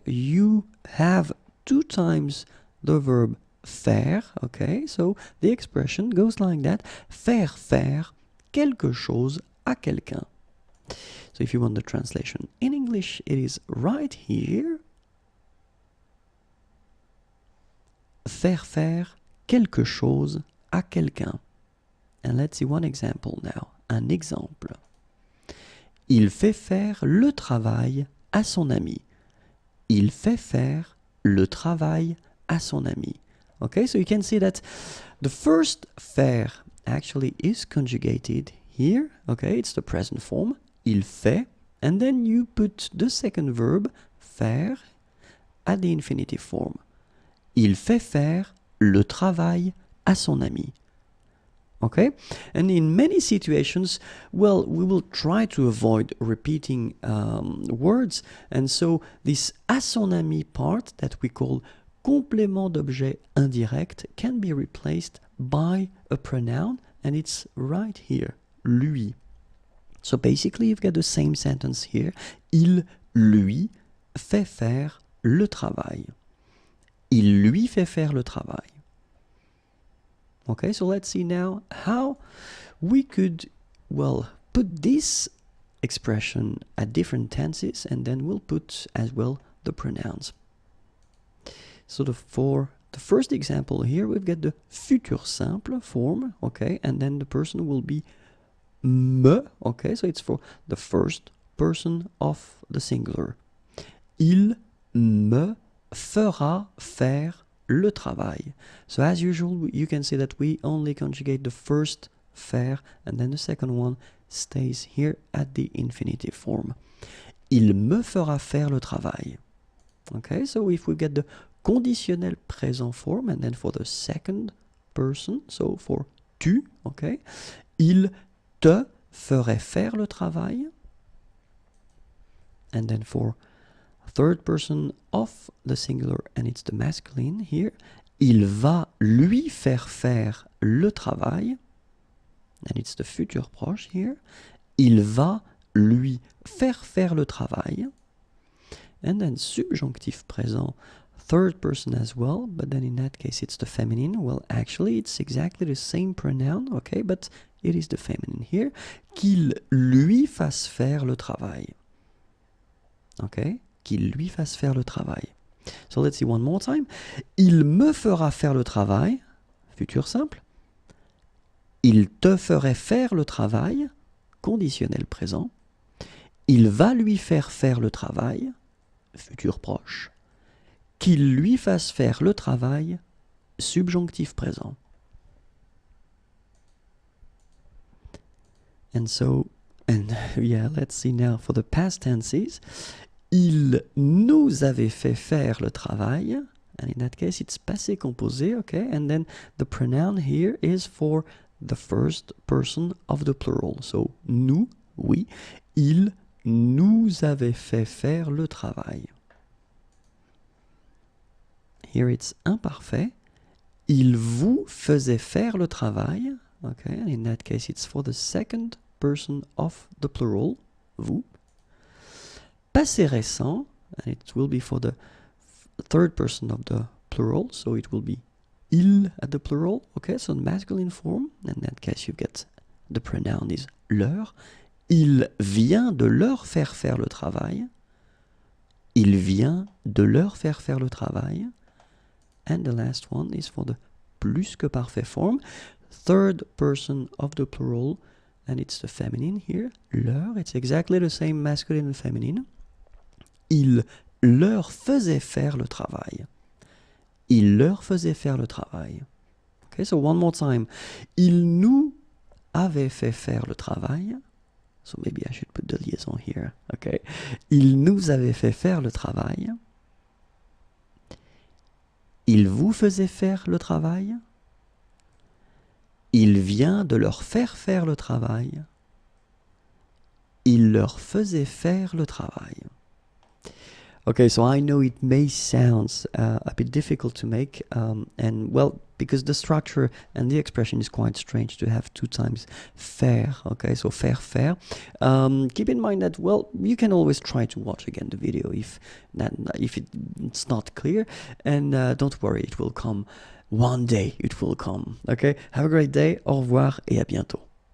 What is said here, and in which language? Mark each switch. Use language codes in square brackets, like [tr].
[en] You have 2 times the verb faire, okay, so the expression goes like that: [fr] faire faire quelque chose à quelqu'un. [en] So if you want the translation in English, it is right here. [fr] Faire faire quelque chose à quelqu'un. [en] And let's see one example now. [fr] Un exemple. Il fait faire le travail à son ami. Il fait faire le travail à son ami. [en] Okay, so you can see that the first faire actually is conjugated here. Okay, it's the present form. [fr] Il fait, [en] and then you put the second verb, faire, at the infinitive form. [fr] Il fait faire le travail à son ami. [en] Okay, and in many situations, well, we will try to avoid repeating words, and so this [fr] à son ami [en] part that we call complément d'objet indirect can be replaced by a pronoun, and it's right here, lui. So basically you've got the same sentence here. [fr] Il lui fait faire le travail. Il lui fait faire le travail. [en] Okay, so let's see now how we could, well, put this expression at different tenses, and then we'll put as well the pronouns. So for the first example here, we've got the futur simple form, okay, and then the person will be me, okay, so it's for the first person of the singular. [fr] Il me fera faire le travail. [en] So as usual, you can see that we only conjugate the first faire, and then the second one stays here at the infinitive form. [fr] Il me fera faire le travail. [en] Okay, so if we get the conditionnel présent form, and then for the second person, so for tu, okay, [fr] il te ferait faire le travail, [en] and then for third person of the singular, and it's the masculine here, [fr] il va lui faire le travail, [en] and it's the futur proche here, il va lui faire le travail, and then subjonctif présent, third person as well, but then in that case it's the feminine. Well, actually it's exactly the same pronoun, okay, but it is the feminine here. [fr] Qu'il lui fasse faire le travail. Okay, qu'il lui fasse faire le travail. [en] So let's see one more time. [fr] Il me fera faire le travail, futur simple. Il te ferait faire le travail, conditionnel présent. Il va lui faire le travail, futur proche. Qu'il lui fasse faire le travail, subjonctif présent. [en] And so, and yeah, let's see now for the past tenses. [fr] Il nous avait fait faire le travail, [en] and in that case it's passé composé, okay, and then the pronoun here is for the first person of the plural. So, [fr] nous, oui, il nous avait fait faire le travail. [en] Here it's imparfait. [fr] Il vous faisait faire le travail. [en] Okay, in that case it's for the second person of the plural, vous. Passé récent, and it will be for the third person of the plural, so it will be il at the plural, okay, so the masculine form, in that case you get the pronoun is leur. [fr] Il vient de leur faire faire le travail. Il vient de leur faire faire le travail. [en] And the last one is for the plus que parfait form, third person of the plural, and it's the feminine here, leur, it's exactly the same masculine and feminine. [fr] Il leur faisait faire le travail. Il leur faisait faire le travail. [en] Okay, so one more time. [fr] Il nous avait fait faire le travail. [en] So maybe I should put the liaison here. Okay. [fr] Il nous avait fait faire le travail. Il vous faisait faire le travail. Il vient de leur faire faire le travail. Il leur faisait faire le travail. [en] Okay, so I know it may sound a bit difficult to make, and well, because the structure and the expression is quite strange to have two times faire, okay, so faire. Keep in mind that, well, you can always try to watch again the video if it's not clear, and don't worry, it will come. One day it will come, okay? Have a great day, [fr] au revoir et à bientôt.